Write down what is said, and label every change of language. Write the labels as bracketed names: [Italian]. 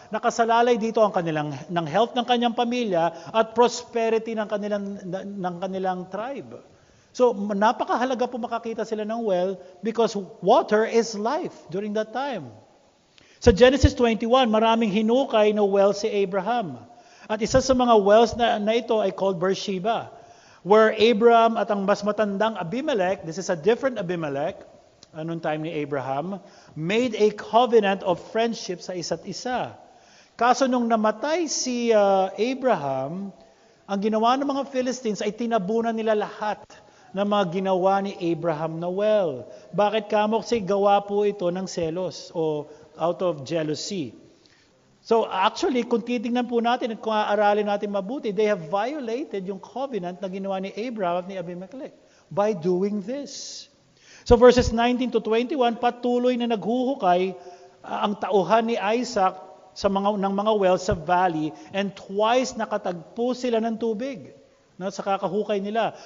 [Filipino] Nakasalalay dito ang ng health ng kanyang pamilya at prosperity ng kanilang tribe. So napakahalaga po makakita sila [English] ng well because water is life during that time. [Filipino] Sa Genesis 21, maraming hinukay na well si Abraham. At isa sa mga wells na ito ay [English] called Beersheba, where Abraham at ang mas matandang Abimelech, this is a different Abimelech, anong time ni Abraham, [Filipino] made a covenant of friendship sa isa't isa. Kaso nung namatay si Abraham, ang ginawa ng mga Philistines ay tinabunan nila lahat ng mga ginawa ni Abraham na well. Bakit kamo? Kasi gawa po ito ng selos o [English] out of jealousy. [Filipino] So actually, kung titingnan po natin at kung aaralin natin mabuti, [English] they have violated [Filipino] yung covenant na ginawa ni Abraham at ni Abimelech [English] by doing this. [Filipino] So verses 19 to 21, patuloy na naghuhukay ang tauhan ni Isaac ng mga wells sa valley, [English] and twice [Filipino] nakatagpo sila ng tubig sa kakahukay nila.